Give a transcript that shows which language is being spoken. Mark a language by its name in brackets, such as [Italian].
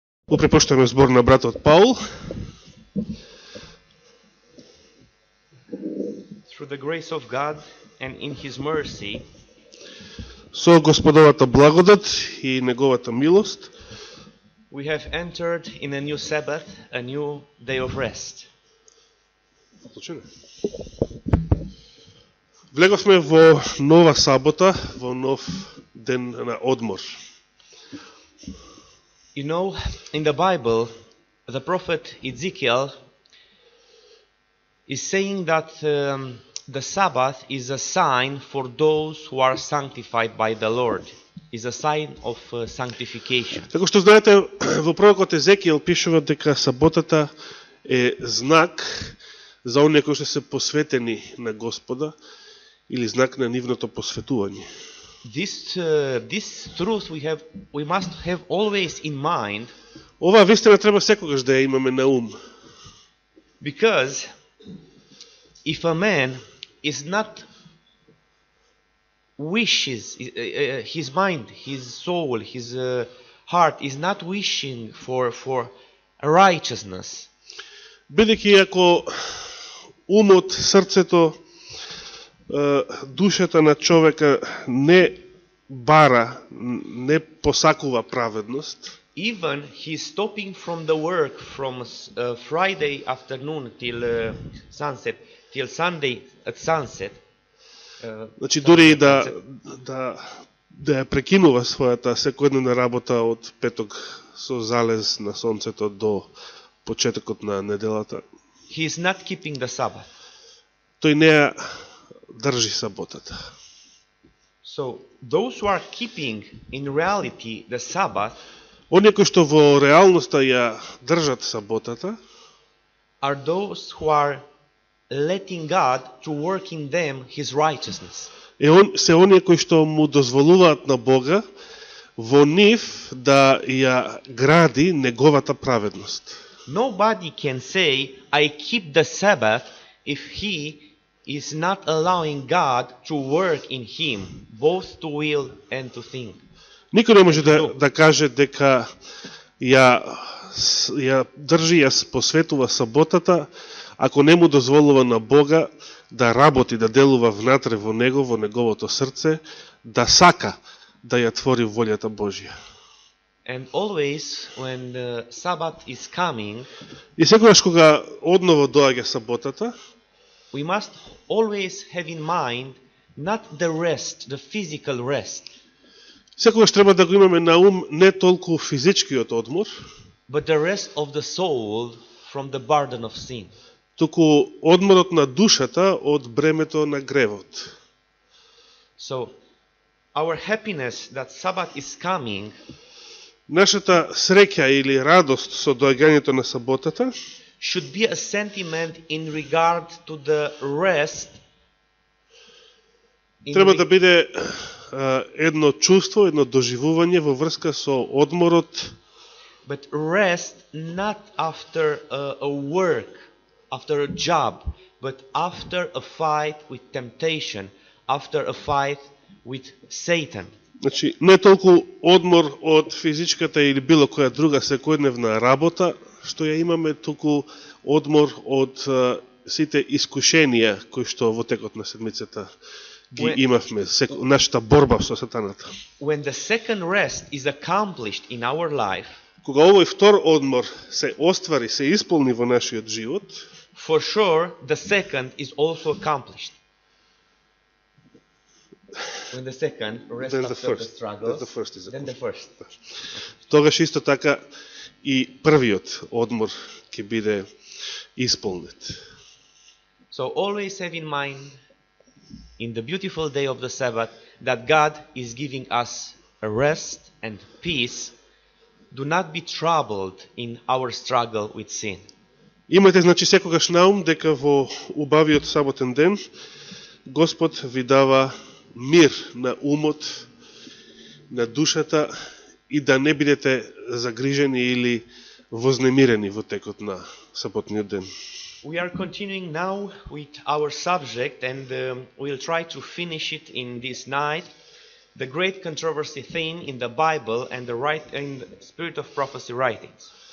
[Macedonian] Го препуштаме збор на братот Паул. [English] Through the grace of God and in His mercy, [Macedonian] Со Господовата благодат и неговата милост [English] we have entered in a new Sabbath, a new day of rest. [Macedonian] влеговме во нова сабота, во нов ден на одмор. [English] You know, in the Bible, the prophet Ezekiel is saying that the Sabbath is a sign for those who are sanctified by the Lord. Is a sign of sanctification. [Macedonian] Како што знаете, во пророкот Езекиел пишува дека саботата е знак за оние кои што се посветени на Господа или знак на нивното посветување. [English] This truth we must have always in mind. [Macedonian] Ова вистина треба секогаш да ја имаме на ум. [English] Because if a man is not wishes, his mind, his soul, his heart is not wishing for righteousness. [Macedonian] Бидејќи ако умот, срцето, душата на човека не бара, не посакува праведност, [English] even he's stopping from the work from Friday afternoon till sunset, till Sunday at sunset. [Macedonian] Значи дури и да ја прекинува својата секојдневна работа од петок со залез на сонцето до почетокот на неделата, [English] He is not keeping the Sabbath. [Macedonian] тој не ја држи саботата. [English] So those who are keeping in reality the Sabbath [Macedonian] Оние кои што во реалноста ја држат саботата [English] are those who are letting God to work in them His righteousness. [Macedonian] се оние кои што му дозволуваат на Бога во нив да ја гради неговата праведност. [English] Nobody can say, I keep the Sabbath if he is not allowing God to work in him, both to will and to think. [Macedonian] Никој не може да каже дека ја држи, ја посветува саботата, ако не му дозволува на Бога да работи, да делува внатре во него, во неговото срце, да сака да ја твори волјата Божја. [English] And always when the Sabbath is coming, [Macedonian] И секогаш кога одново доаѓа саботата, [English] we must always have in mind not the rest, the physical rest, [Macedonian] секогаш треба да го имаме на ум не толку физичкиот одмор, [English] but the rest of the soul from the burden of sin. [Macedonian] туку одморот на душата од бремето на гревот. [English] So our happiness that Sabbath is coming [Macedonian] Нашата среќа или радост со доаѓањето на саботата [English] should be a sentiment in regard to the rest. [Macedonian] треба да биде едно чувство, едно доживување во врска со одморот, [English] But rest not after a work, after a job, but after a fight with temptation, after a fight with Satan. [Macedonian] значи не толку одмор од физичката или било која друга секојдневна работа што ја имаме, туку одмор од сите искушенија кои што во текот на седмицата ги имавме, нашата борба со сатаната. [English] When the second rest is accomplished in our life, [Macedonian] Кога овој втор одмор се оствари, се исполни во нашиот живот, [English] for sure the second is also accomplished. When the second rest then the after the first, struggles, the first is then the first. [Macedonian] тогаш исто така и првиот одмор ќе биде исполнет. [English] So always have in mind, in the beautiful day of the Sabbath, that God is giving us a rest and peace. Do not be troubled in our struggle with sin. [Macedonian] Имате, значи, секогаш на ум дека во убавиот саботен ден Господ ви дава мир на умот, на душата и да не бидете загрижени или вознемирени во текот на саботниот ден. [English] We are continuing now with our subject and we'll try to finish it in this night. the great controversy theme in the Bible and in the spirit of prophecy writings.